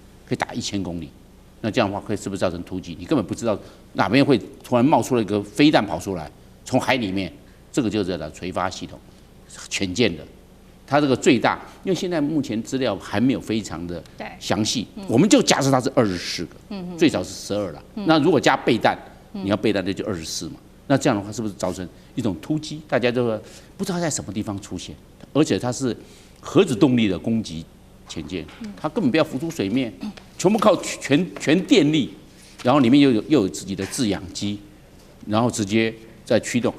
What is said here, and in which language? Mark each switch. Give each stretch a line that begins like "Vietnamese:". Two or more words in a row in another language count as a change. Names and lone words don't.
Chinese: 可以打1000公里。那這樣的話，是不是造成突擊？你根本不知道哪邊會突然冒出了一個飛彈跑出來，從海裡面，這個就是它垂發系統，潛艦的。它這個最大，因為現在目前資料還沒有非常的詳細，我們就假設它是24個，最少是12了。那如果加備彈，你要備彈那就24嘛。那這樣的話，是不是造成一種突擊？大家都不知道在什麼地方出現，而且它是核子動力的攻擊潛艦，它根本不要浮出水面，全部靠全電力，然後裡面又有自己的制氧機，然後直接在驅動。